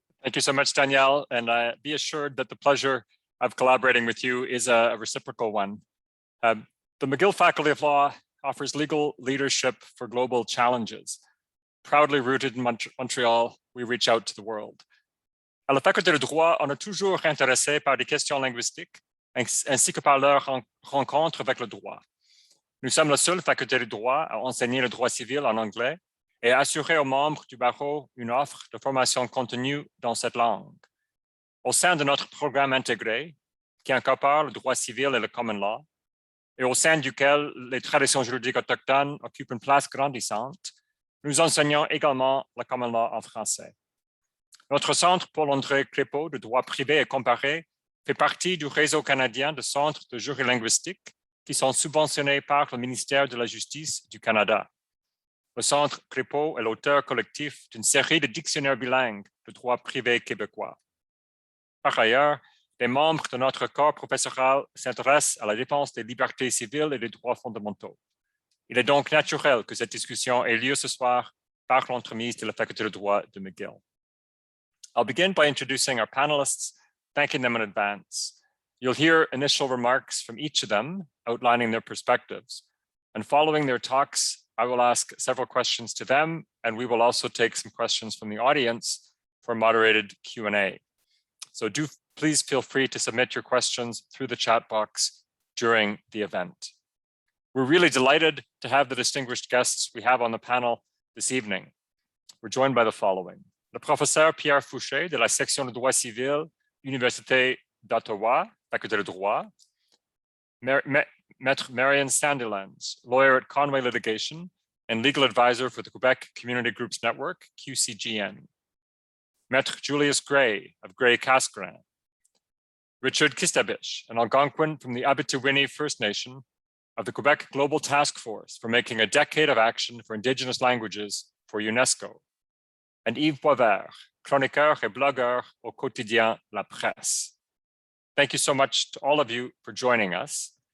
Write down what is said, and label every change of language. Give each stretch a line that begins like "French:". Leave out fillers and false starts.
English: Thank you so much, Danielle. And be assured that the pleasure of collaborating with you is a reciprocal one. The McGill Faculty of Law offers legal leadership for global challenges. Proudly rooted in Montreal, we reach out to the world.
French: À la Faculté de droit, on est toujours intéressé par des questions linguistiques ainsi que par leur rencontre avec le droit. Nous sommes la seule faculté de droit à enseigner le droit civil en anglais et à assurer aux membres du barreau une offre de formation continue dans cette langue. Au sein de notre programme intégré, qui incorpore le droit civil et le common law, et au sein duquel les traditions juridiques autochtones occupent une place grandissante, nous enseignons également le common law en français. Notre centre Paul-André Crépeau de droit privé et comparé fait partie du réseau canadien de centres de jury linguistique qui sont subventionnés par le ministère de la Justice du Canada. Le Centre Crépeau est l'auteur collectif d'une série de dictionnaires bilingues de droit privé québécois. Par ailleurs, les membres de notre corps professoral s'intéressent à la défense des libertés civiles et des droits fondamentaux. Il est donc naturel que cette discussion ait lieu ce soir par l'entremise de la Faculté de droit de McGill.
English: I'll begin by introducing our panelists, thanking them in advance. You'll hear initial remarks from each of them outlining their perspectives. And following their talks, I will ask several questions to them, and we will also take some questions from the audience for moderated Q&A. So please feel free to submit your questions through the chat box during the event. We're really delighted to have the distinguished guests we have on the panel this evening. We're joined by the following.
French: Le professeur Pierre Fouché de la section de droit civil, Université d'Ottawa, Faculté de droit.
English: Maître Marion Sandilands, lawyer at Conway Litigation and legal advisor for the Quebec Community Groups Network, QCGN. Maître Julius Gray of Gray Casgrain. Richard Kistabich, an Algonquin from the Abitiwinni First Nation of the Quebec Global Task Force for making a decade of action for Indigenous languages for UNESCO.
French: And Yves Boisvert, chroniqueur et blogueur au quotidien La Presse.
English: Thank you so much to all of you for joining us.